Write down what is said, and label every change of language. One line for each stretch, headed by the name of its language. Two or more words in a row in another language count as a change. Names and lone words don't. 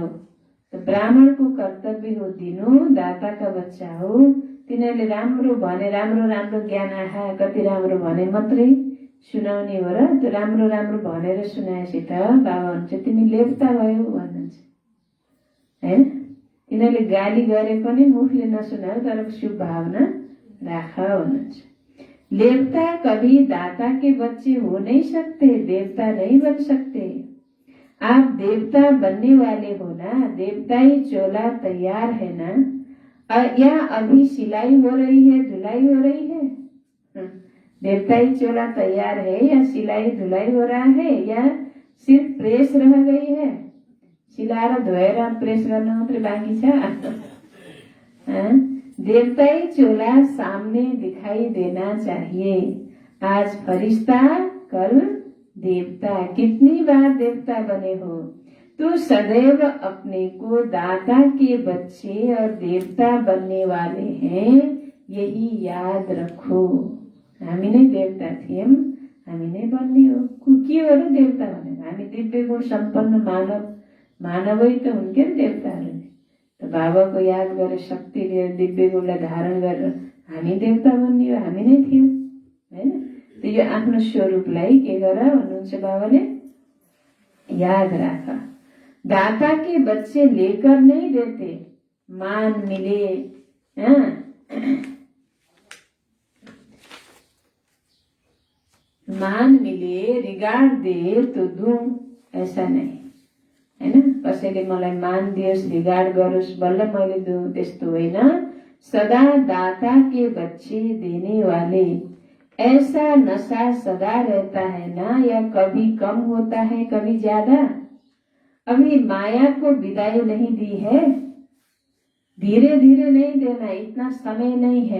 Nepali: तो ब्राह्मणको कर्तव्य हो दिनु, दाताका बच्चा हो, तिनीहरूले राम्रो भने राम्रो ज्ञान आहा कति राम्रो भने मात्रै सुनाउने हो र। त्यो राम्रो भनेर सुनाएपछि त बाबा भन्छ तिमी लेप्ता भयो भन्नुहुन्छ हैन। तिनीहरूले गाली गरे पनि मुखले नसुनाऊ, तर शुभ भावना राख भन्नुहुन्छ।
Hindi: लेप्ता कभी दाता के बच्चे हो नहीं सकते, देवता नहीं बन सकते। आप देवता बनने वाले हो ना, देवताई चोला तैयार है ना, या अभी सिलाई हो रही है, धुलाई हो रही है। देवताई चोला तैयार है या सिलाई धुलाई हो रहा है, या सिर्फ प्रेस रह गई है,
Nepali: सिलाएर धोएर प्रेस गर्न मात्रै बाँकी छ।
Hindi: देवताई चोला सामने दिखाई देना चाहिए। आज फरिश्ता कल देवता, कितनी बार देवता बने हो। तो सदैव अपने को दाता के बच्चे और देवता बनने वाले हैं, यही याद रखो।
Nepali: हामी नै देवता थियौं, हामी नै बन्ने हो। के हो र देवता भनेर, हामी दिव्य गुण सम्पन्न मानवै त हुन्थ्यो नि देवताहरू। त बाबाको याद गरेर शक्ति लिएर दिव्य गुणलाई धारण गरेर हामी देवता बन्ने हो, हामी नै थियौं हैन। तो यो आफ्नो स्वरूपलाई के गर भन्नुहुन्छ बाबाले, याद राख।
Hindi: दाता के बच्चे लेकर नहीं देते, मान मिले मान मिले रिगार्ड दे तो दूं, ऐसा नहीं।
Nepali: हैन। कसैले मलाई मान दियोस्, रिगार्ड गरोस्, बल्ल मैले दूँ, त्यस्तो होइन।
Hindi: सदा दाता के बच्चे देने वाले। ऐसा नशा सदा रहता है ना, या कभी कम होता है कभी ज्यादा। अभी माया को विदाई नहीं दी है, धीरे धीरे नहीं देना, इतना समय नहीं है।